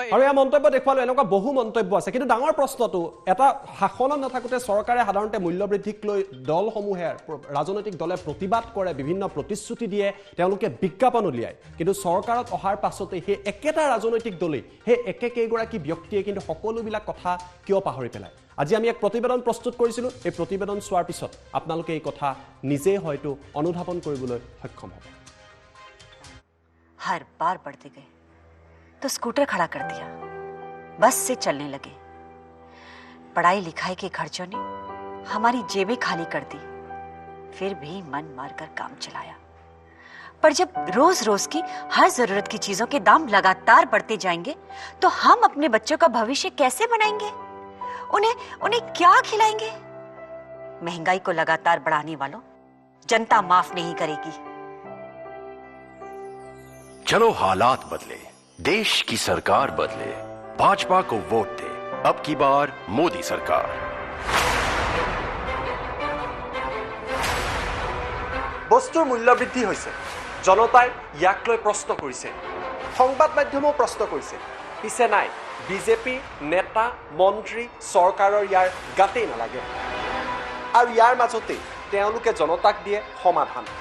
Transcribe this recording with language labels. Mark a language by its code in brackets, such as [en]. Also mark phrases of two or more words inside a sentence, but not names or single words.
[as] আৰু এয়া মন্তব্য দেখুৱালো, এনেকুৱা বহু মন্তব্য আছে। কিন্তু ডাঙৰ প্ৰশ্নটো, এটা শাসনত নাথাকোঁতে চৰকাৰে সাধাৰণতে মূল্য বৃদ্ধিক লৈ দলসমূহে, ৰাজনৈতিক দলে প্ৰতিবাদ কৰে, বিভিন্ন প্ৰতিশ্ৰুতি দিয়ে, তেওঁলোকে বিজ্ঞাপন উলিয়ায়। কিন্তু চৰকাৰত অহাৰ পাছতে সেই একেটা ৰাজনৈতিক দলেই, সেই একেকেইগৰাকী ব্যক্তিয়ে কিন্তু সকলোবিলাক কথা কিয় পাহৰি পেলায়। আজি আমি এক প্ৰতিবেদন প্ৰস্তুত কৰিছিলোঁ। এই প্ৰতিবেদন চোৱাৰ পিছত আপোনালোকে এই কথা নিজেই হয়তো অনুধাৱন কৰিবলৈ সক্ষম হ'ব। [hi] हर बार बढ़ते गए तो स्कूटर खड़ा कर दिया, बस से चलने लगे। पढ़ाई लिखाई के खर्चों ने हमारी जेबें खाली कर दी, फिर भी मन मारकर काम चलाया। पर जब रोज रोज की हर जरूरत की चीजों के दाम लगातार बढ़ते जाएंगे तो हम अपने बच्चों का भविष्य कैसे बनाएंगे? उन्हें क्या खिलाएंगे? महंगाई को लगातार बढ़ाने वालों, जनता माफ नहीं करेगी। चलो हालात बदले, देश की सरकार बदले, भाजपा को वोट दे, अब की बार मोदी सरकार। [as] বস্তুৰ মূল্য বৃদ্ধি হৈছে, জনতাই ইয়াক লৈ প্ৰশ্ন কৰিছে, সংবাদ মাধ্যমেও প্ৰশ্ন কৰিছে, পিছে নাই বিজেপি নেতা মন্ত্ৰী চৰকাৰৰ ইয়াৰ গাতেই নালাগে আৰু ইয়াৰ মাজতেই তেওঁলোকে জনতাক দিয়ে সমাধান।